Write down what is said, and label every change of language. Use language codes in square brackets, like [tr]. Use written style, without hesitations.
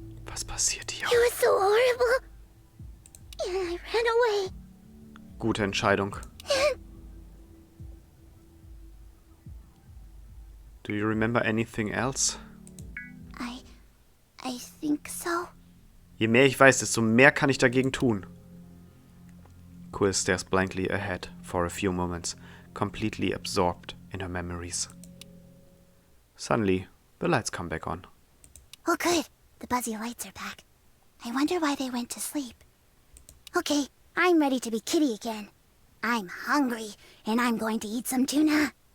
[de] Was passiert hier? [en] It was so horrible. And I ran away. [de] Gute Entscheidung. [en] Do you remember anything else? I think so. [de] Je mehr ich weiß, desto mehr kann ich dagegen tun. [en] Quill stares blankly ahead for a few moments, completely absorbed in her memories. Suddenly, the lights come back on. Oh, good. The buzzy lights are back. I wonder why they went to sleep. Okay, I'm ready to be kitty again. I'm hungry, and I'm going to eat some tuna.